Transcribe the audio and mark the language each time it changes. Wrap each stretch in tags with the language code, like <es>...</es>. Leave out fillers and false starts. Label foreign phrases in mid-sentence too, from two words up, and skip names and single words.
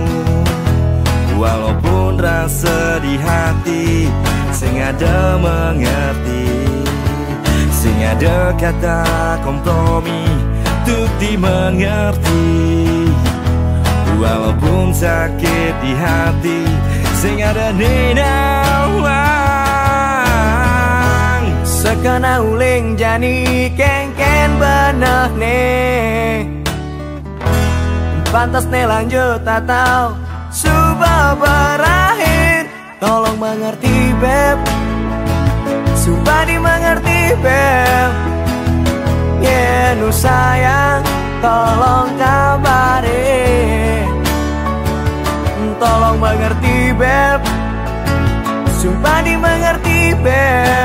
<id>Walaupun rasa di hati sing ada mengerti, sing ada kata kompromi untuk dimengerti. Walaupun sakit di hati sing ada nenawang.</id> <ban>Sekana uling jani kengken benah nih,</ban> <id>pantas nih lanjut atau sudah berakhir. Tolong mengerti beb, sumpah dimengerti beb. Ya nu sayang, tolong kabari. Tolong mengerti beb, sumpah dimengerti beb.</id>